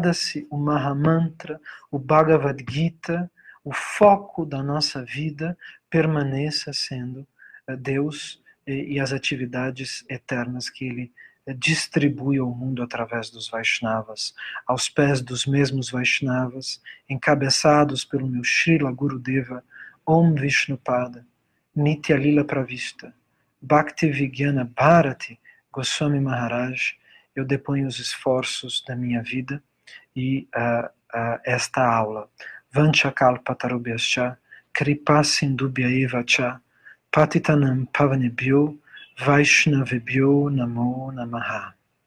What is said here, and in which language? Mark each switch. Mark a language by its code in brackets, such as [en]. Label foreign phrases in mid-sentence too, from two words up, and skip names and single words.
[pt] o Mahamantra, o Bhagavad Gita, o foco da nossa vida permaneça sendo Deus e as atividades eternas que Ele distribui ao mundo através dos Vaishnavas, aos pés dos mesmos Vaishnavas, encabeçados pelo meu Srila Gurudeva, Om Vishnupada, Nitya Lila Pravista, Bhakti Vigyana Bharati Goswami Maharaj. Eu deponho os esforços da minha vida e esta aula. [sa] Vanchakalpatarubhyascha Kripa Sindubhya eva cha Patitanam Pavanebhyo Vaishnavebhyo Namo Namaha.